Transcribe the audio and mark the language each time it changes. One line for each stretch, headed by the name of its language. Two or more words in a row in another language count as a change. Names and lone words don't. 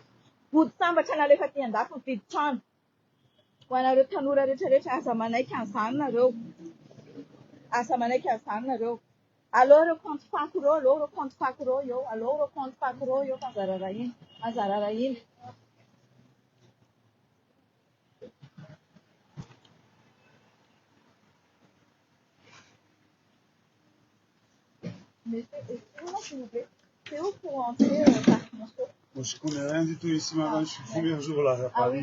Malagasy: vody sambatra na lefa ty an-dafy mividy trano ho anareo tanora rehetrarehetra aza manaiky an'izany nareo aza manaiky an'izany nareo aleo reo compte fako reo aleo reo compte fako reo eo aleo reo compte fako reo eo fa anzara rahiny
French: Mais s'il vous plaît, c'est où pour entrer Moi, je connais rien du tout ici, madame. Je suis le premier jour là à Paris.